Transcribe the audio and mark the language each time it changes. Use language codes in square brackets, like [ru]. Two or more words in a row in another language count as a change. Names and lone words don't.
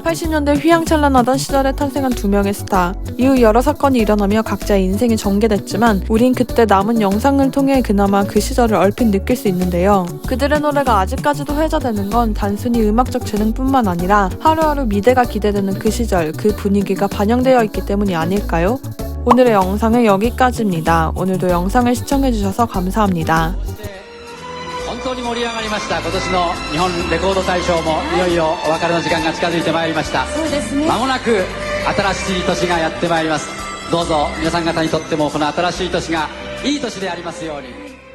[ko] 80년대 휘황찬란하던 시절에 탄생한 두 명의 스타. 이후 여러 사건이 일어나며 각자의 인생이 전개됐지만 우린 그때 남은 영상을 통해 그나마 그 시절을 얼핏 느낄 수 있는데요. 그들의 노래가 아직까지도 회자되는 건 단순히 음악적 재능뿐만 아니라 하루하루 미래가 기대되는 그 시절, 그 분위기가 반영되어 있기 때문이 아닐까요? 오늘의 영상은 여기까지입니다. 오늘도 영상을 시청해주셔서 감사합니다. [ja] 本当に盛り上がりました。今年の日本レコード大賞もいよいよお別れの時間が近づいてまいりました。そうですね。まもなく新しい年がやってまいります。どうぞ皆さん方にとってもこの新しい年がいい年でありますように。